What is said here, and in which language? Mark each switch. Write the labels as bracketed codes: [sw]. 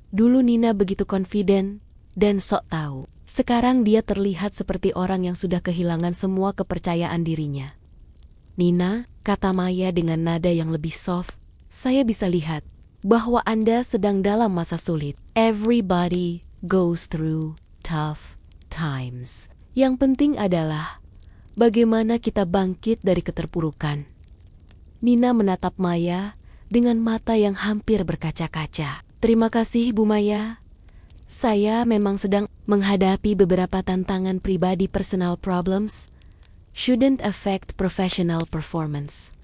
[id] Dulu Nina begitu confident dan sok tahu. Sekarang dia terlihat seperti orang yang sudah kehilangan semua kepercayaan dirinya. Nina, kata Maya dengan nada yang lebih soft, saya bisa lihat bahwa Anda sedang dalam masa sulit. [en] Everybody goes through tough times. [id] Yang penting adalah bagaimana kita bangkit dari keterpurukan. Nina menatap Maya dengan mata yang hampir berkaca-kaca. Terima kasih, Bu Maya. Saya memang sedang menghadapi beberapa tantangan pribadi, [en] personal problems shouldn't affect professional performance.